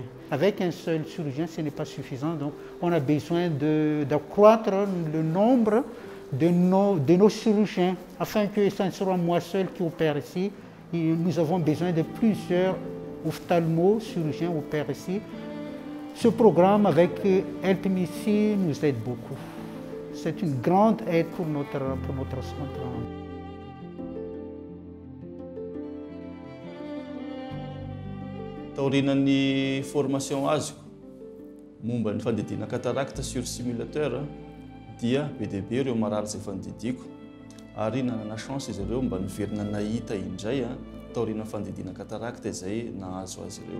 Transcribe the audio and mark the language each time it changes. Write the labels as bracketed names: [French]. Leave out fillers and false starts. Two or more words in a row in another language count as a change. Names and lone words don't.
[French] Avec un seul chirurgien, ce n'est pas suffisant. Donc, on a besoin d'accroître le nombre de nos chirurgiens, afin que ce ne soit moi seul qui opère ici. Et nous avons besoin de plusieurs ophtalmo-chirurgiens opèrent ici. Ce programme avec Alpinistie nous aide beaucoup. C'est une grande aide pour notre centre. [Malagasy] Taorinan'ny formation azoko momba ny fandidina [French] cataracte sur simulateur [Malagasy] dia be dia be ireo marary izay fandidiko ary nanana chance izy ireo mba niverina nahita indray taorina fandidina cataracte izay nahazo azy ireo.